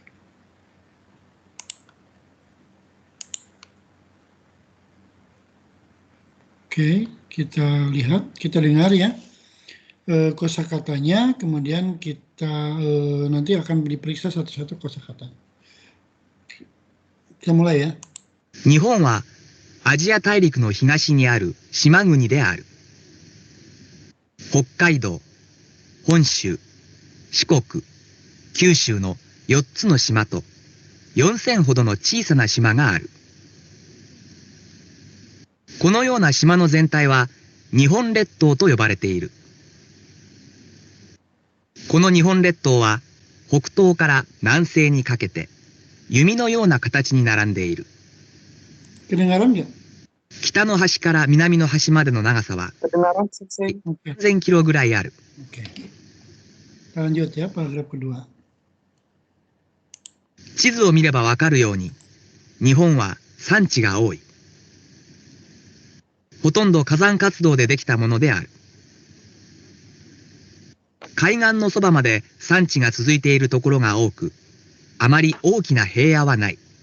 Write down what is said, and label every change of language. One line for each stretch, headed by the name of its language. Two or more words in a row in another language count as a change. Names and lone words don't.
Indonesian: Oke, kita lihat, kita dengar ya kosakatanya, kemudian kita nanti akan diperiksa satu-satu kosakata. Kita mulai ya.
Japanese: 日本はアジア大陸の東にある島国である。北海道、本州、四国、九州の4つの島と4000ほどの小さな島がある。このような島の全体は日本列島と呼ばれている。この日本列島は北東から南西にかけて弓のような形に並んでいる。
Indonesian: Kedengaran nggak?
Japanese: 北の端から南の端までの長さは
Indonesian: Kedengaran sih.
Japanese: 3000 キロぐらいある。
Indonesian: Oke. Lanjut ya, paragraf kedua.
Japanese: 地図を見ればわかるように、日本は山地が多い。ほとんど火山活動でできたものである。海岸のそばまで山地が続いているところが多く、あまり大きな平野はない。